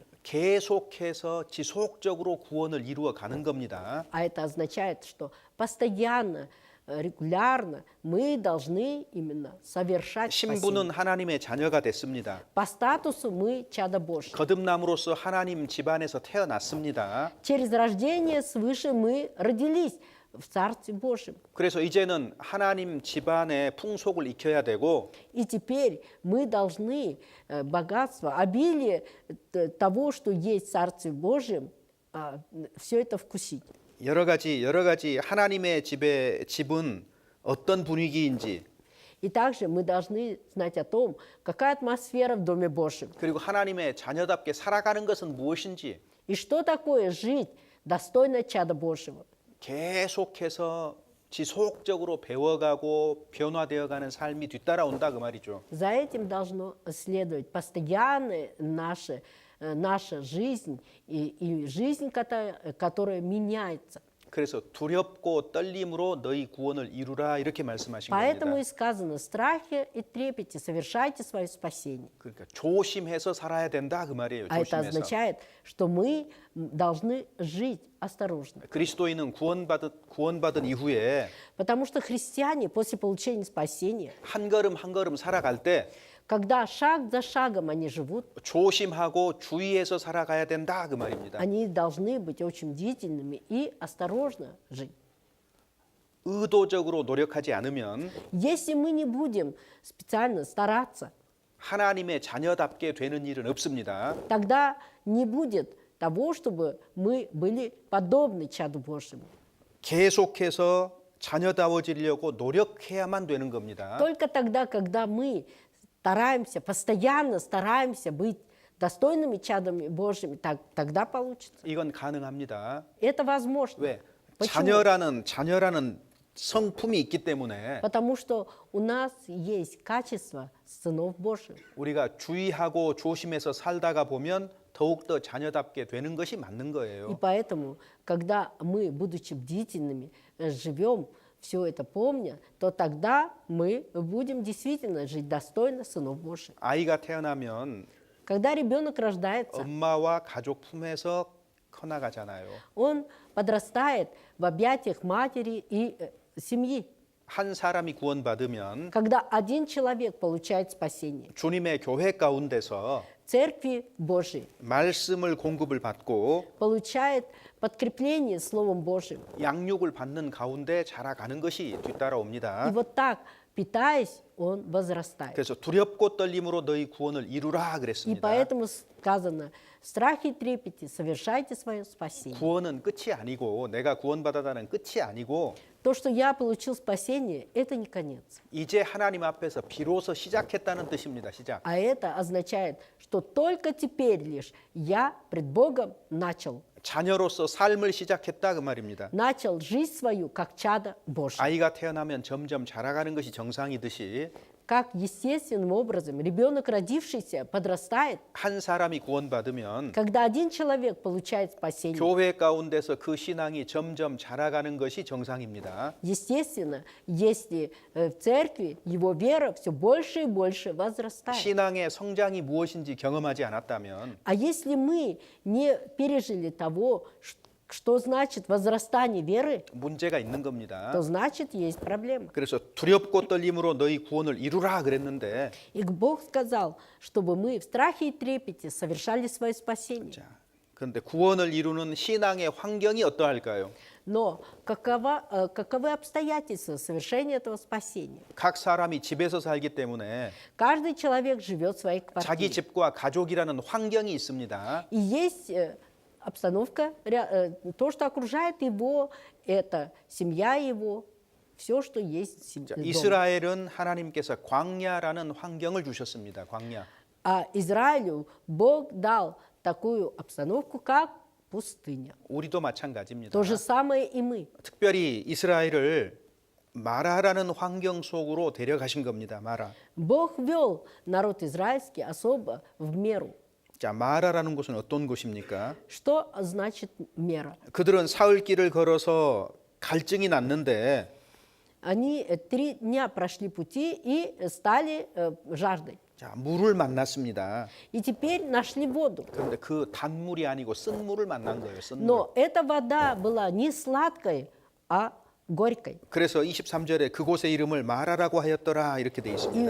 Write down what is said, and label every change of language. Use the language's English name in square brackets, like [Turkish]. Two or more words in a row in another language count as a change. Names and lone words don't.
[Korean] 계속해서 지속적으로 구원을 이루어 가는 겁니다. [Russian] А это означает, что постоянно, регулярно мы должны именно совершать спасение. [Korean] 신부는 하나님의 자녀가 됐습니다. [Russian] По статусу мы чадо Божьи. [Korean] 거듭남으로써 하나님 집안에서 태어났습니다. [Russian] Через рождение свыше мы родились в Царстве Божьем. [Korean] 그래서 이제는 하나님 집안의 풍속을 익혀야 되고 [Russian] И теперь мы должны богатство, обилие того, что есть в Царстве Божьем, все это вкусить. [Korean] 여러 가지 하나님의 집은 어떤 분위기인지 [Russian] И также мы должны знать о том, какая атмосфера в Доме Божьем. [Korean] 그리고 하나님의 자녀답게 살아가는 것은 무엇인지 [Russian] И что такое жить достойно чада Божьего. [Korean] 계속해서 지속적으로 배워가고 변화되어가는 삶이 뒤따라온다 그 말이죠. [Russian] За этим должно следовать постоянная наша жизнь и жизнь, которая меняется. [Korean] 그래서 두렵고 떨림으로 너희 구원을 이루라 이렇게 말씀하신 [Russian] Поэтому [Korean] 겁니다. [Russian] и сказано: страхе и трепете совершайте свое спасение. [Korean] 그러니까 조심해서 살아야 된다 그 말이에요. [Russian] А это [Korean] 조심해서. [Russian] означает, что мы должны жить осторожно. [Korean] 그리스도인은 구원받은 이후에 [Russian] Потому что христиане после получения спасения, [Korean] 한 걸음 한 걸음 살아갈 때 [Russian] когда шаг за шагом они живут, [Korean] 조심하고 주의해서 살아가야 된다 그 말입니다. [Russian] они должны быть очень бдительными и осторожно жить. [Korean] 의도적으로 노력하지 않으면 [Russian] Если мы не будем специально стараться, [Korean] 하나님의 자녀답게 되는 일은 없습니다. [Russian] тогда не будет того, чтобы мы были подобны чаду Божьему. [Korean] 계속해서 자녀다워지려고 노력해야만 되는 겁니다. [Russian] Только тогда, когда мы стараемся, постоянно стараемся быть достойными чадами Божьими, тогда получится. [Korean] 이건 가능합니다. [Russian] Это возможно. [Korean] 왜? [Russian] Почему? [Korean] 자녀라는 성품이 있기 때문에 [Russian] Потому что у нас есть качество сынов Божьих. [Korean] 우리가 주의하고 조심해서 살다가 보면 더욱더 자녀답게 되는 것이 맞는 [Russian] И [Korean] 거예요. [Russian] поэтому, когда мы, будучи бдительными, живем, все это помня, то тогда мы будем действительно жить достойно сынов Божьих. [Korean] 아이가 태어나면 [Russian] Когда ребенок рождается, [Korean] 엄마와 가족 품에서 커나가잖아요. [Russian] он подрастает в объятиях матери и семьи. [Korean] 한 사람이 구원받으면 [Russian] Когда один человек получает спасение, [Korean] 주님의 교회 가운데서 [Russian] Церкви Божией [Korean] 말씀을 공급을 받고 [Russian] получает подкрепление Словом Божьим. [Korean] 양육을 받는 가운데 자라가는 것이 [Russian] И [Korean] 뒤따라옵니다. [Russian] вот так, питаясь, он возрастает. [Korean] 그래서 두렵고 떨림으로 너희 구원을 이루라 [Russian] И [Korean] 그랬습니다. [Russian] поэтому сказано: страхи и трепете, совершайте свое спасение. [Korean] 구원은 끝이 아니고 내가 구원받았다는 끝이 아니고 То, что я получил спасение, это не конец. 이제 하나님 앞에서 비로소 시작했다는 뜻입니다. 시작. [Russian] А это означает, что только теперь лишь я пред Богом начал [Korean] 자녀로서 삶을 시작했다 그 말입니다. [Russian] начал жизнь свою как чадо Божье. [Korean] 아이가 태어나면 점점 자라가는 것이 정상이듯이 [Russian] Как естественным образом ребенок, родившийся, подрастает. [Korean] 한 사람이 구원받으면 [Russian] Когда один человек получает спасение, [Korean] 교회 가운데서 그 신앙이 점점 자라가는 것이 정상입니다. [Russian] естественно, если в церкви его вера все больше и больше возрастает. [Korean] 신앙의 성장이 무엇인지 경험하지 않았다면 [Russian] А если мы не пережили того, что значит возрастание веры, [Korean] 문제가 있는 겁니다. [Russian] то значит есть проблема. [Korean] 그래서 두렵고 떨림으로 너희 구원을 이루라 그랬는데 [Russian] И Бог сказал, чтобы мы в страхе и трепете совершали свое спасение. [Korean] 자, 그런데 구원을 이루는 신앙의 환경이 어떠할까요? [Russian] Но каковы обстоятельства совершения этого спасения? [Korean] 각 사람이 집에서 살기 때문에 [Russian] Каждый человек живет в своей [Korean] 자기 [Russian] квартире. [Korean] 집과 가족이라는 환경이 있습니다. [Russian] И есть обстановка, то, что окружает его, это семья его, все, что есть в [Korean] 자, [Russian] доме. [Korean] 이스라엘은 하나님께서 광야라는 환경을 주셨습니다. 광야. [Russian] А Израилю Бог дал такую обстановку, как пустыня. [Korean] 우리도 마찬가지입니다. [Russian] То же самое и мы. [Korean] 특별히 이스라엘을 마라라는 환경 속으로 데려가신 겁니다. 마라. [Russian] Бог вел народ израильский особо в меру. [Korean] 자, 마라라는 곳은 어떤 곳입니까? [Russian] Что значит мера? [Korean] 그들은 사흘길을 걸어서 갈증이 났는데 [Russian] Они 3 дня прошли пути и стали жаждой. [Korean] 자, 물을 만났습니다. [Russian] И теперь нашли воду. [Korean] 그런데 그 단물이 아니고 쓴물을 만난 거예요. 쓴물. [Russian] Но эта вода была не сладкой, а горькой. [Korean] 그래서 23절에 그곳의 이름을 마라라고 하였더라 이렇게 돼 있습니다.